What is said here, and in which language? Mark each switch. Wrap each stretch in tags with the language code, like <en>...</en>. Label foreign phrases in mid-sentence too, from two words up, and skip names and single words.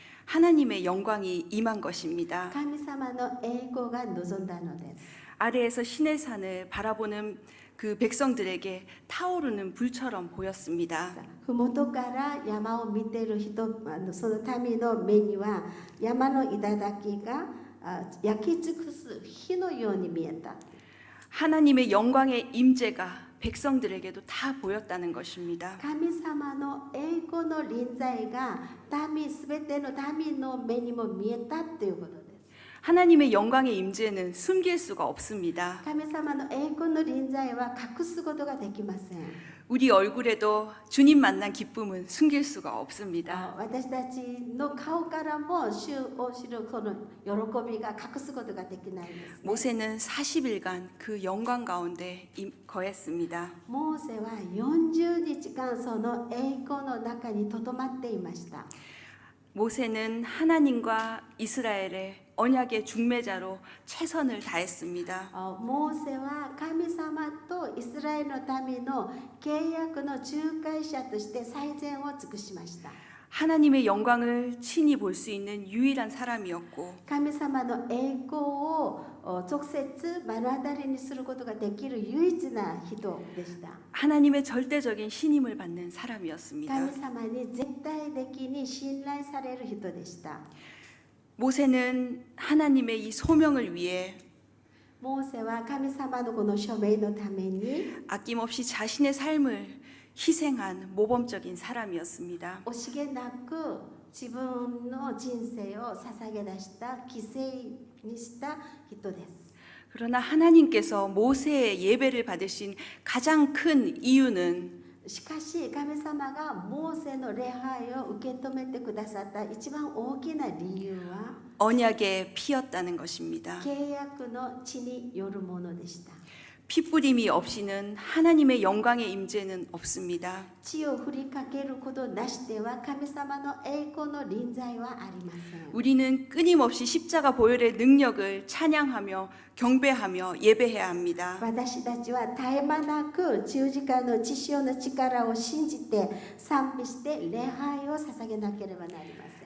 <ko>하나님의 영광이 임한 것입니다.</ko> <ja>神様の栄光が望んだのです。</ja> <ko>아래에서 시내 산을 바라보는 그 백성들에게 타오르는 불처럼 보였습니다.</ko> <ja>ふもとから山を見ている人、その民の目には山の頂が焼き尽くす火のように見えた。</ja> <ko>하나님의 영광의 임재가 백성들에게도 다 보였다는 것입니다.</ko> <ja>神様の栄光の臨在がすべての民の目にも見えたということです。</ja> <ko>하나님의 영광의 임재는 숨길 수가 없습니다.</ko> <ja>神様の栄光の臨在は隠すことができません。</ja> <ko>우리 얼굴에도 주님 만난 기쁨은 숨길 수가 없습니다.</ko> <ja>私たちの顔からも主を知るこの喜びが隠すことができないです、ね。</ja> <ko>모세는 40일간 그 영광 가운데 거했습니다.</ko> <ja>モーセは40日間その栄光の中にとどまっていました。</ja> <ko>모세는 하나님과 이스라엘의 언약의 중매자로 최선을 다했습니다.</ko> <ja>モーセは神様とイスラエルの民の契約の仲介者として最善を尽くしました。</ja> <ko>하나님의 영광을 친히 볼 수 있는 유일한 사람이었고</ko> <ja>神様の栄光を直接目の当たりにすることができる唯一な人でした。</ja> <ko>하나님의 절대적인 신임을 받는 사람이었습니다.</ko> <ja>神様に絶対的に信頼される人でした。</ja> <ko>모세는 하나님의 이 소명을 위해</ko> <ja>モーセは神様のこの署名のために</ja> <ko>아낌없이 자신의 삶을 희생한 모범적인 사람이었습니다.</ko> <ja>惜しげなく自分の人生を捧げ出した犠牲にした人です。</ja> <ko>그러나 하나님께서 모세의 예배를 받으신 가장 큰 이유는</ko> <ja>しかし神様がモーセの礼拝を受け止めてくださった一番大きな理由は</ja> <ko>언약의 피였다는 것입니다.</ko> <ja>契約の地によるものでした。</ja> <ko>피뿌림이 없이는 하나님의 영광의 임재는 없습니다.</ko> <ja>血を振りかけることなしでは神様の栄光の臨在はありません。</ja> <ko>우리는 끊임없이 십자가 보혈의 능력을 찬양하며 경배하며 예배해야 합니다.</ko> <ja>私たちは絶え間なく十字架の血潮の力を信じて賛美して礼拝を捧げなければなりません。</ja>